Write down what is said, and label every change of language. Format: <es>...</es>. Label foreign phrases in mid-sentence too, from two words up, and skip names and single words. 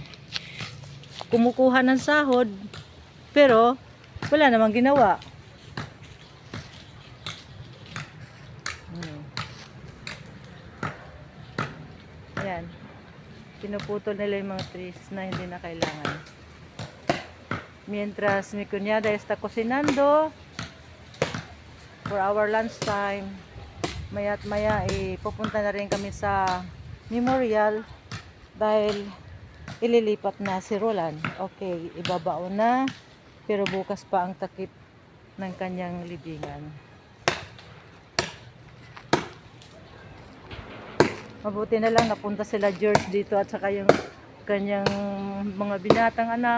<tl>Kumukuha ng sahod, pero wala namang ginawa. Ayan. Pinuputol nila yung mga trees na hindi na kailangan.</tl> <es>Mientras mi cuñada está cocinando</es> <en>for our lunch time,</en> <tl>maya't maya pupunta na rin kami sa memorial dahil ililipat na si Roland. Okay, ibabaon na, pero bukas pa ang takip ng kanyang libingan. Mabuti na lang napunta sila George dito at saka yung kanyang mga binatang anak.</tl>